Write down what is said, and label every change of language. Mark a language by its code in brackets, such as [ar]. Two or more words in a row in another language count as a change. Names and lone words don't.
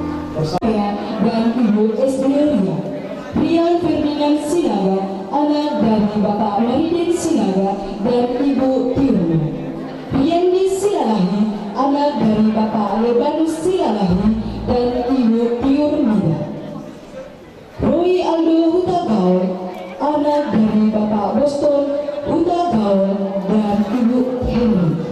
[id] Dan Ibu Esdelia. Rian Ferdinand Sinaga, anak dari Bapak Maridin Sinaga dan Ibu Tirna. Riendi Silalahi, anak dari Bapak Lebanus Silalahi dan Ibu Tiurmida. Roy Aldo Hutagaon, anak dari Bapak Boston Hutagaon dan Ibu Henry.